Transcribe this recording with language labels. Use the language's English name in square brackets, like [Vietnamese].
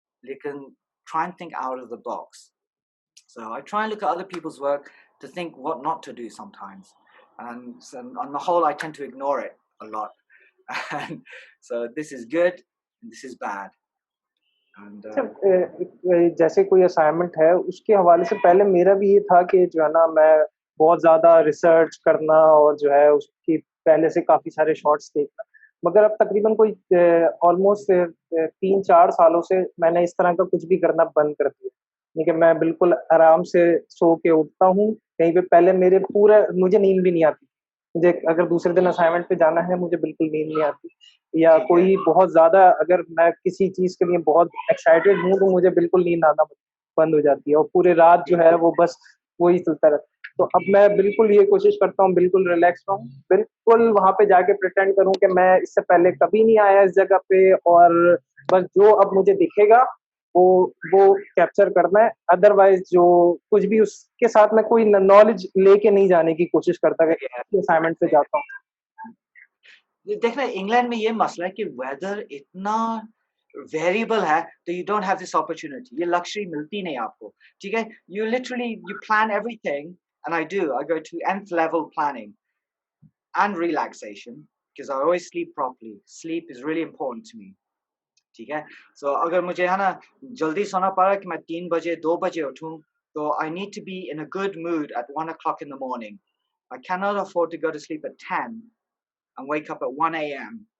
[English] लेकिन try and think out of the box so I try and look at other people's work to think what not to do sometimes and so on the whole I tend to ignore it a lot and so this is good and this is bad and [Hindi] जैसे कोई assignment है उसके हवाले से पहले मेरा भी ये था कि जो है ना मैं बहुत ज्यादा रिसर्च करना और जो है उसकी पहले से काफी सारे शॉट्स देखना मगर अब तकरीबन कोई ऑलमोस्ट 3-4 सालों से मैंने इस तरह का कुछ भी करना बंद कर दिया लेकिन मैं बिल्कुल आराम से सो के उठता हूँ कहीं पे पहले मेरे पूरा मुझे नींद भी नहीं आती मुझे अगर दूसरे दिन असाइनमेंट पे जाना है मुझे बिल्कुल नींद नहीं आती या कोई बहुत ज्यादा अगर मैं किसी चीज के लिए बहुत एक्साइटेड हूँ तो मुझे बिल्कुल नींद आना बंद हो जाती है और पूरे रात जो है वो बस वही चलता रहता तो अब मैं बिल्कुल ये कोशिश करता हूँ बिल्कुल रिलैक्स रहूँ बिल्कुल वहां पे जाके प्रिटेंड करूँ कि मैं इससे पहले कभी नहीं आया इस जगह पे और बस जो अब मुझे दिखेगा वो वो कैप्चर करना है अदरवाइज जो कुछ भी उसके साथ में कोई नॉलेज लेके नहीं जाने की कोशिश करता कि असाइनमेंट पे जाता हूँ देखना इंग्लैंड में ये मसला है कि वेदर इतना वेरिएबल है तो [English] you don't have this opportunity [Hindi] ये लक्ष्य मिलती नहीं आपको ठीक है [English] you literally you plan everything and I do I go to nth level planning and relaxation because I always sleep properly sleep is really important to me [Hindi] ठीक है [English] so [Hindi] अगर मुझे है ना जल्दी सोना पड़ा कि मैं 3 बजे 2 बजे उठूं [English] तो I need to be in a good mood at 1 o'clock in the morning I cannot afford to go to sleep at 10 and wake up at 1 a.m.